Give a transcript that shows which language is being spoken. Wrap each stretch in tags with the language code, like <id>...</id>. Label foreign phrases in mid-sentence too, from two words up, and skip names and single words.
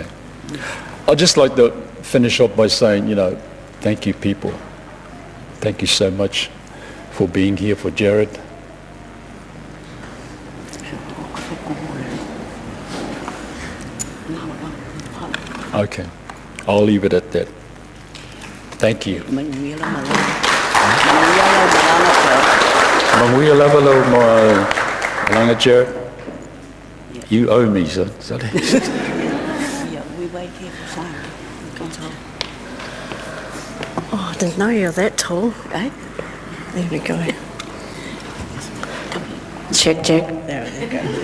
<en>I'd just like to finish up by saying, you know, thank you, people. Thank you so much for being here for Jarrod. Okay. I'll leave it at that. Thank you.</en> <sm>Mamuia lava lo malanga Jarrod.</sm> <en>You owe me, son. Yeah, we wait here for time. Oh, I didn't know you were that tall. Eh? There we go. Check. There we go.</en>